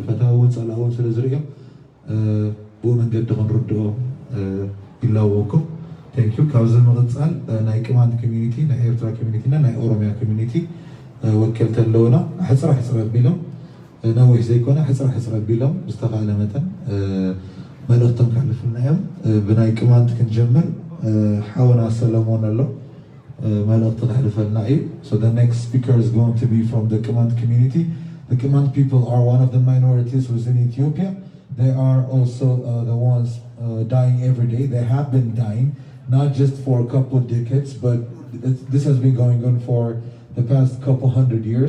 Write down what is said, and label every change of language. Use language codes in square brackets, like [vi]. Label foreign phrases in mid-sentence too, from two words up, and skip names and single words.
[ti] ፈተዋ እውን ፀላእ እውን ስለ ዝርኦም ብኡ መንገዲ ክንርድኦ ይለወኩም [en] thank you [ti] ካብዚ ንቕፅል ናይ ቅማንት ኮሚኒቲ ናይ ኤርትራ ኮሚኒቲ እና ናይ ኦሮሚያ ኮሚኒቲ ወከልቲ ኣለውና ሕፅረ ሕፅረ ኣቢሎም ነዊሕ ዘይኮነ ሕፅረ ሕፅረ ኣቢሎም ብዝተኻእለ መጠን መልእኽቶም ካሕልፍልና እዮም ብናይ ቅማንት ክንጀምር ሓወና ሰለሞን ኣሎ መልእኽቲ ካሕልፈልና እዩ [en] so the next speaker is going to be from the Kimant community. The Kimant people are one of the minorities within Ethiopia. They are also the ones dying every day. They have been dying not just for a couple of decades, but this has been going on for the past couple hundred years.